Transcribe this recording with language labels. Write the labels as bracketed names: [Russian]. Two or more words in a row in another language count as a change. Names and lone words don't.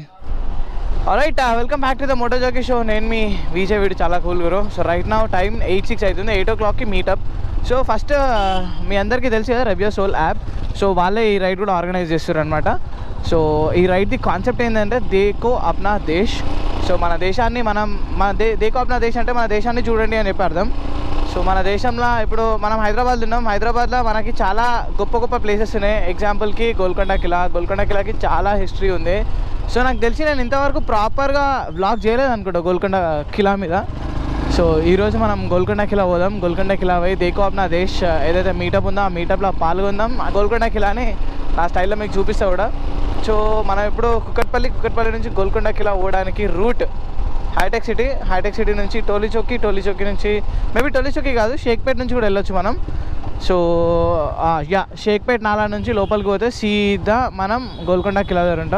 [English] Alright, welcome back to the Moto Jockey Show. [Telugu] నేను మీ విజయ్, వీడు చాలా కూల్ గురు. [English] so right now time [Telugu] 8:06 అవుతుంది. 8 o'clockకి మీటప్. సో ఫస్ట్ మీ అందరికీ తెలుసు కదా రేబియో సోల్ యాప్. సో వాళ్ళే ఈ రైడ్ కూడా ఆర్గనైజ్ చేస్తారు అనమాట. సో ఈ రైడ్ది కాన్సెప్ట్ ఏంటంటే [Hindi] देखो अपना देश. [Telugu] సో మన దేశాన్ని [Hindi] देखो अपना देश [Telugu] అంటే మన దేశాన్ని చూడండి అని చెప్పి అర్థం. సో మన దేశంలో ఇప్పుడు మనం హైదరాబాద్ ఉన్నాం. హైదరాబాద్లో మనకి చాలా గొప్ప గొప్ప ప్లేసెస్ ఉన్నాయి. ఎగ్జాంపుల్కి గోల్కొండ కిలాకి చాలా హిస్టరీ ఉంది. సో నాకు తెలిసి నేను ఇంతవరకు ప్రాపర్గా వ్లాగ్ చేయలేదు అనుకుంటా గోల్కొండ కిలా మీద. సో ఈరోజు మనం గోల్కొండ కిలా పోదాం. గోల్కొండ కిలా పోయి [Hindi] देखो अपना देश [Telugu] ఏదైతే మీటప్ ఉందో ఆ మీటప్లో పాల్గొందాం. ఆ గోల్కొండ కిలాని నా స్టైల్లో మీకు చూపిస్తా కూడా. సో మనం ఇప్పుడు కుక్కట్పల్లి నుంచి గోల్కొండ కిలా పోవడానికి రూట్ హైటెక్ సిటీ నుంచి టోలీ చౌకీ నుంచి మేబీ టోలీ చౌకీ కాదు, షేక్పేట్ నుంచి కూడా వెళ్ళొచ్చు మనం. సో షేక్పేట్ నాలా నుంచి లోపలికి పోతే సీదా మనం గోల్కొండ కిలా దగ్గర ఉంటాం.